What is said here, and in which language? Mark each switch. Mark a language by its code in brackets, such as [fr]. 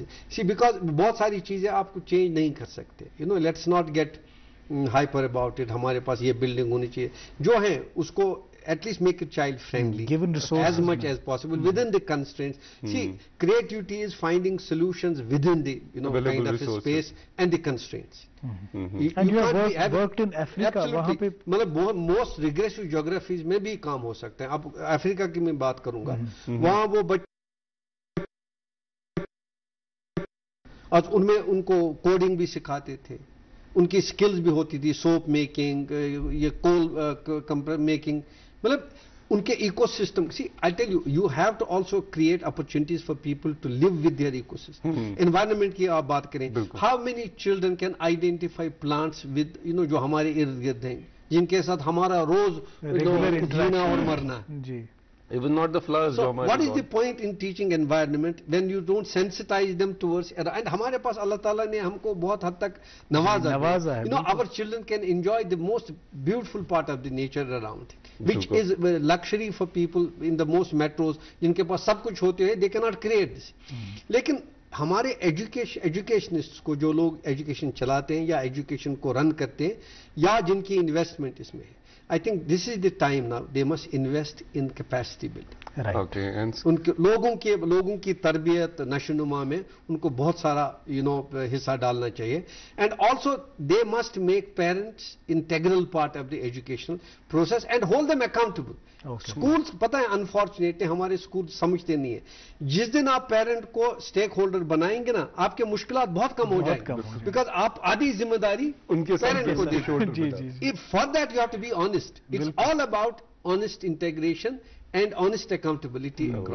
[en] See, because [ur] بہت ساری چیزیں آپ کو چینج نہیں کر سکتے. [en] Let's not get hyper about it. [ur] ہمارے پاس یہ بلڈنگ ہونی چاہیے، جو ہیں اس کو [en] at least make it child friendly as much as possible within the constraints. See, creativity is finding solutions within the kind of space and the constraints. And you have worked in Africa. [ur] مطلب [en] most regressive geographies [ur] میں بھی کام ہو سکتے ہیں. اب افریقہ کی میں بات کروں گا، وہاں وہ بچے اور ان میں ان کو کوڈنگ بھی سکھاتے تھے، ان کی سکلز بھی ہوتی تھی، سوپ میکنگ، یہ کول میکنگ، مطلب ان کے eco system. [en] See I tell you have to also create opportunities for people to live with their ecosystem. [ur] Environment کی آپ بات کریں، [en] how many children can identify plants with [ur] جو ہمارے ارد گرد ہیں، جن کے ساتھ ہمارا روز جینا اور مرنا. جی. [en] Even not the flowers. So what is the point in teaching environment when you don't sensitize them towards it? [ur] And ہمارے پاس اللہ تعالیٰ نے ہم کو بہت حد تک نوازا ہے. [en] Our children can enjoy the most beautiful part of the nature around, which is luxury for people in the most metros. [ur] جن کے پاس سب کچھ ہوتے ہیں, [en] they cannot create this. [ur] لیکن ہمارے ایجوکیشنسٹ کو, جو لوگ ایجوکیشن چلاتے ہیں یا ایجوکیشن کو رن کرتے ہیں یا جن کی انویسٹمنٹ اس میں ہے, [en] I think this is the time now they must invest in capacity building. Right. Okay. [ur] ان کے لوگوں کی تربیت نشوونما میں ان کو بہت سارا حصہ ڈالنا چاہیے. [en] And also they must make parents integral part of the educational process and hold them accountable. [ur] Schools پتہ ہے انفارچونیٹلی ہمارے اسکول سمجھتے نہیں ہیں. جس دن آپ پیرنٹ کو اسٹیک ہولڈر بنائیں گے نا, آپ کے مشکلات بہت کم ہو جائیں گے, بیکاز آپ آدھی ذمہ داری ان کے پیرنٹ کو دیں. [en] For that you have to be honest. It's all about honest integration and honest accountability.